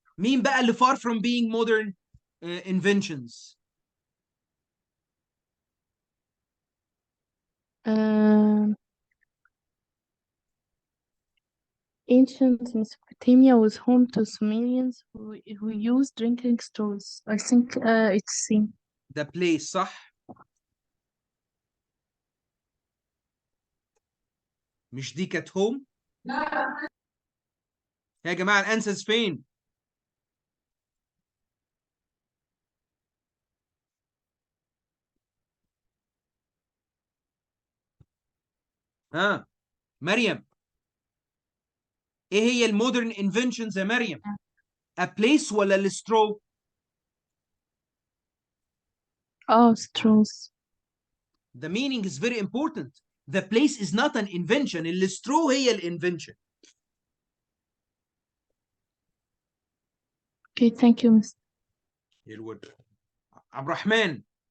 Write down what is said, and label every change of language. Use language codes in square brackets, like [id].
[ar] مين بقى اللي [en] far from being modern inventions؟ Ancient Mesopotamia was home to Sumerians who used drinking straws. I think it's C. [ar] ده place صح؟ مش دي كانت home؟ يا جماعة الانسرز فين؟ ها مريم ايه هي المودرن انفنشنز يا مريم؟ a place ولا السترو؟ [en] straws. The meaning is very important. The place is not an invention. [ar] السترو هي الانفنشن. [en] Okay, thank you, Mr. [ar] عبد الرحمن.